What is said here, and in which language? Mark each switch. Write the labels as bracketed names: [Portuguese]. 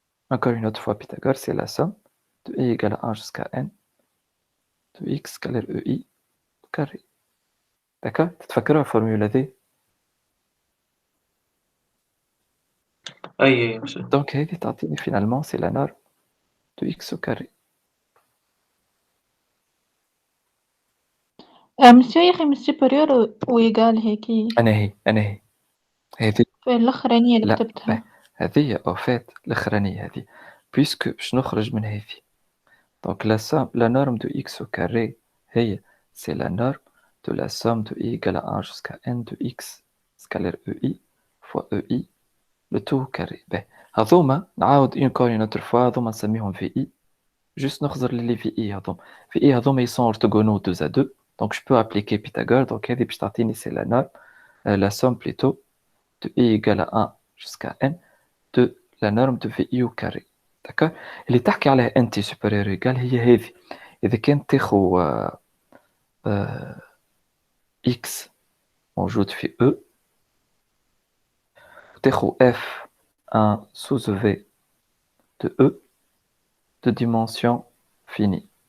[French] Encore une autre fois, Pythagore, c'est la somme de I égale à 1 jusqu'à N de X scalaire EI au carré. D'accord? [Arabic] تتفكروا الفورمولة هذه؟ أي [French] Donc, finalement, c'est la norme de X au carré. [Arabic] مسيو يا أخي من supérieur ويقال هيك أنا هي هذه في الأخرانية اللي لا كتبتها. هذه au fait الأخرانية هذه puisque باش نخرج من هذه. [French] Donc la norme de X au carré هي c'est la norme de la somme de I égale à 1 jusqu'à N de X scalaire EI fois EI le tout au carré. [Arabic] هذوما نعاود [French] une autre fois [Arabic] هذوما نسميهم VI. Juste نخزر لي VI هذوما. [French] VI هذوما ils sont orthogonaux 2 à 2. Donc je peux appliquer Pythagore. Donc هذه [Arabic] باش تعطيني [French] c'est la norme la somme plutôt de I égale à 1 jusqu'à N de la norme de VI au carré. D'accord? [Arabic] اللي تحكي عليها انت [French] supérieur égal [Arabic] هي هذه. إذا كانت تاخو X موجود في E تاخو F1 [French] sous V de E de dimension finie.